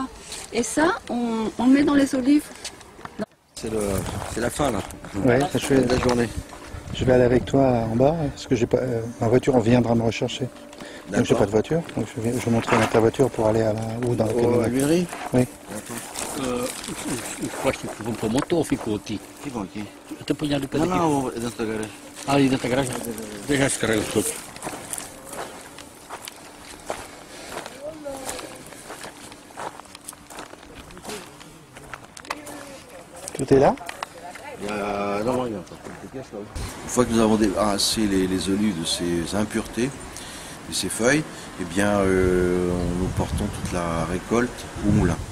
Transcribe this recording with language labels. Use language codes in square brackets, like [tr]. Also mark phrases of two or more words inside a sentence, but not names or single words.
[fr] Et ça, on le met dans les olives. C'est la fin là. Ouais, De la journée. je vais aller avec toi en bas, parce que j'ai pas, ma voiture viendra me rechercher. Donc j'ai pas de voiture, donc je vais montrer ta voiture pour aller ou dans le À camion. l'huilerie? Oui. [pt] Eu acho que comprou motor, ficou aqui. Ficam aqui. Eu te apanhar depois Não, aqui. não, é dentro da garagem. Ali dentro da garagem. Deixa esse carrega todo. [fr] Tout est là? Non, il y a pas de pièces là. Une fois que nous avons débarrassé les olives de ces impuretés, de ces feuilles, eh bien, nous portons toute la récolte au moulin.